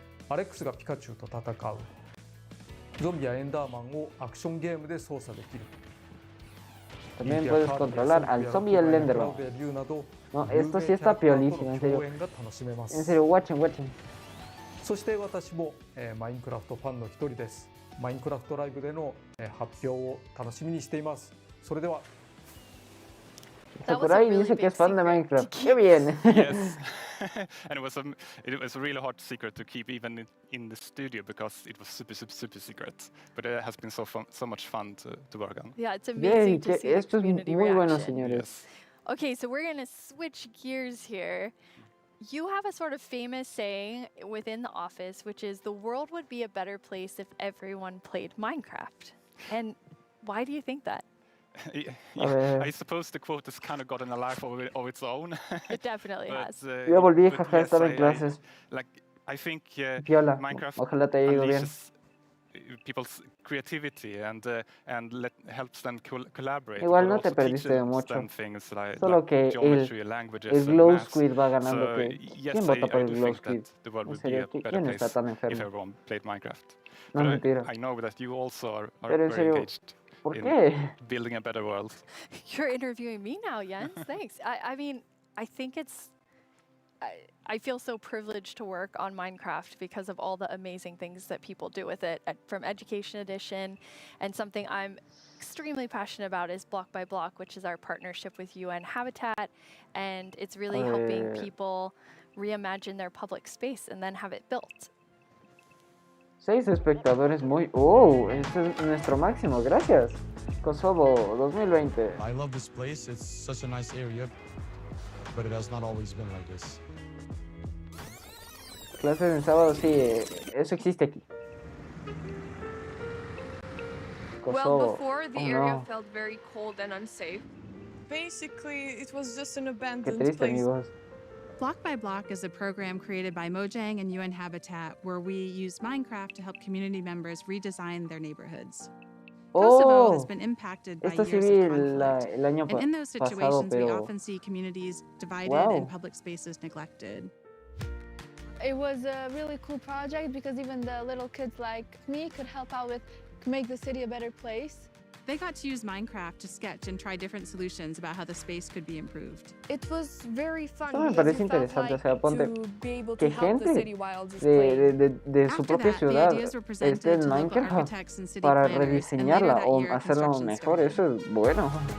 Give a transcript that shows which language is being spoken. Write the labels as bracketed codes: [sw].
[ja] アレックスがピカチュウと戦う。ゾンビやエンダーマンをアクションゲームで操作できる。 [es] También puedes controlar al zombie y al Enderman. No, esto sí está piolísimo, en serio. En serio, watchen. [ja] そして私も、マインクラフトファンの一人です。マインクラフトライブでの、発表を楽しみにしています。それでは。 [es] Sakurai dice que es fan de Minecraft. ¡Qué bien! [en] Yes. And it was a really hard secret to keep even in the studio because it was super secret. But it has been so much fun to work on. Yeah, it's amazing to see the community reaction. [es] Bueno, señores. [en] Yes. Okay, so we're going to switch gears here. You have a sort of famous saying within the office, which is the world would be a better place if everyone played Minecraft. And why do you think that? Yeah, I suppose the quote has kind of gotten a life of its own. It definitely has. [es] Yo volví, jaja, estaba en clases. [en] I think [es] Piola. [en] Minecraft [es] Ojalá te haya ido bien. [en] People's creativity and helps them collaborate. [es] Igual no te perdiste de mucho. [en] Like, [es] solo que el Glow Squid va ganando. So, ¿quién vota por el Glow Squid? En serio, ¿quién está tan enfermo? No, mentira. [en] I know that you also are very engaged. [es] ¿Por qué? [en] Building a better world. You're interviewing me now, Jens. Thanks. I mean, I think it's... I feel so privileged to work on Minecraft because of all the amazing things that people do with it, from Education Edition, and something I'm extremely passionate about is Block by Block, which is our partnership with UN Habitat, and it's really helping people reimagine their public space and then have it built. [es] 6 espectadores muy... ¡Oh! Este es nuestro máximo, gracias. [en] Kosovo 2020. I love this place, it's such a nice area, but it has not always been like this. [es] Clases en sábado, sí, eso existe aquí. [en] Kosovo. Well, before the area felt very cold and unsafe. Basically, it was just an abandoned place. [es] Amigos. [en] Block by Block is a program created by Mojang and UN Habitat where we use Minecraft to help community members redesign their neighborhoods. Kosovo has been impacted by years of conflict, and in those situations we often see communities divided and public spaces neglected. It was a really cool project because even the little kids like me could help out with make the city a better place. They got to use Minecraft to sketch and try different solutions about how the space could be improved. It was very fun. [es] Esto me parece interesante, o sea, ponte que gente de su propia ciudad esté en Minecraft para rediseñarla o hacerla mejor, eso es bueno.